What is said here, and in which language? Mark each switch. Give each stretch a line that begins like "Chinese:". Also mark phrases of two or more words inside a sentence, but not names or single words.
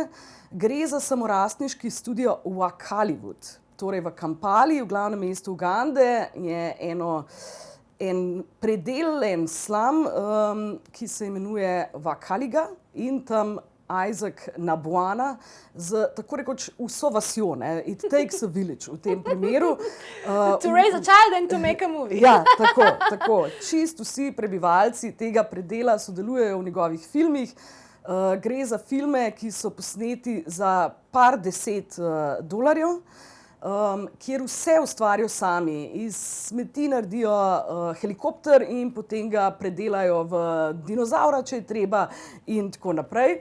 Slovenian: Gre za samorastniški studio Wakaliwood. Torej v Kampali, v glavnem mestu Ugande, je en predel, en slum, ki se imenuje Wakaliga in tam Isaac Nabwana z tako rekoč vso vasjo,
English: it takes a village
Slovenian: v tem primeru.
English: To raise a child and to make a movie.
Slovenian: Ja, tako. Čist vsi prebivalci tega predela sodelujejo v njegovih filmih. Gre za filme, ki so posneti za par $10, kjer vse ustvarijo sami. Iz smeti naredijo helikopter in potem ga predelajo v dinozavra, če je treba, in tako naprej.